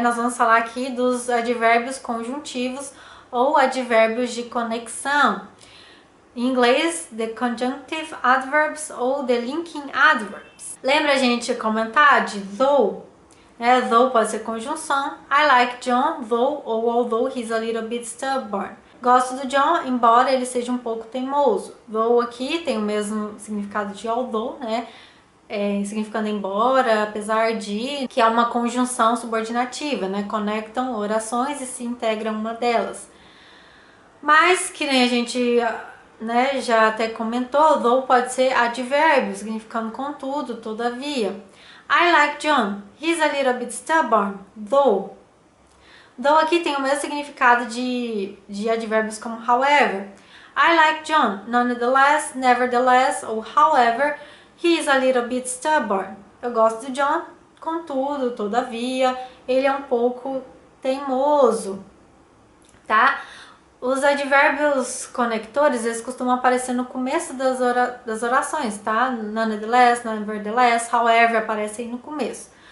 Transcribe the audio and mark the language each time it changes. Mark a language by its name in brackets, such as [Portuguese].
[Portuguese] Nós vamos falar aqui dos advérbios conjuntivos ou advérbios de conexão. Em inglês, [English] the conjunctive adverbs ou the linking adverbs. [Portuguese] Lembra a gente comentar de though? Né? Though pode ser conjunção. [English] I like John, though ou although he's a little bit stubborn. [Portuguese] Gosto do John, embora ele seja um pouco teimoso. Though aqui tem o mesmo significado de although, né? Significando embora, apesar de, que é uma conjunção subordinativa, né? Conectam orações e se integram uma delas. Mas, que nem a gente, né, já até comentou, though pode ser advérbio, significando contudo, todavia. [English] I like John. He's a little bit stubborn, though. [Portuguese] Though aqui tem o mesmo significado de advérbios como however. [English] I like John, nonetheless, nevertheless ou however, he is a little bit stubborn. [Portuguese] Eu gosto do John, contudo, todavia, ele é um pouco teimoso, tá? Os advérbios conectores, eles costumam aparecer no começo das orações, tá? Nonetheless, nevertheless, however, aparecem no começo.